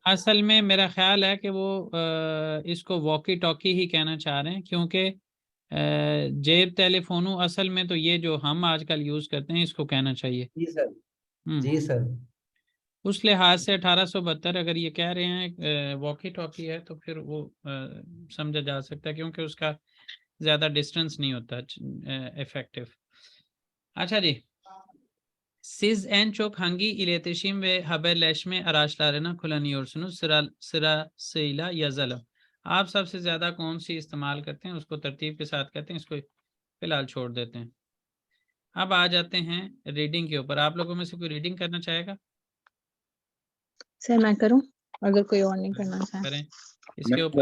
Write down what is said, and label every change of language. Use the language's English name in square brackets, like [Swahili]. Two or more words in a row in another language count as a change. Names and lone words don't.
[Urdu] اصل میں میرا خیال ہے کہ وہ اسکو [English] walkie talkie [Urdu] ہی کہنا چاہ رہے ہیں، کیونکہ [Turkish] cep telefonu [Urdu] اصل میں تو یہ جو ہم آجکل یوز کرتے ہیں اسکو کہنا چاہیے. جی سر۔ جی سر. اس لحاظ سے 1872 اگر یہ کہہ رہے ہیں [English] walkie talkie [Urdu] ہے تو پھر وہ سمجھا جا سکتا ہے، کیونکہ اسکا زیادہ ڈسٹینس نہیں ہوتا ایفیکٹو. اچھا جی, [Turkish] siz en çok hangi iletişim ve haberleşme araçlarını kullanıyorsunuz? Sırasıyla yazalım. [Urdu] آپ سبسے زیادہ کون سی استعمال کرتے ہیں اسکو ترتیب کے ساتھ کہتے ہیں، اسکو فی الحال چھوڑ دیتے ہیں. اب آ جاتے ہیں ریڈنگ کے اوپر۔ آپ لوگوں میں سے کوئی ریڈنگ کرنا چاہے گا? سر میں کروں، اگر کوئی اور نہیں کرنا چاہے. کریں۔ اسکے اوپر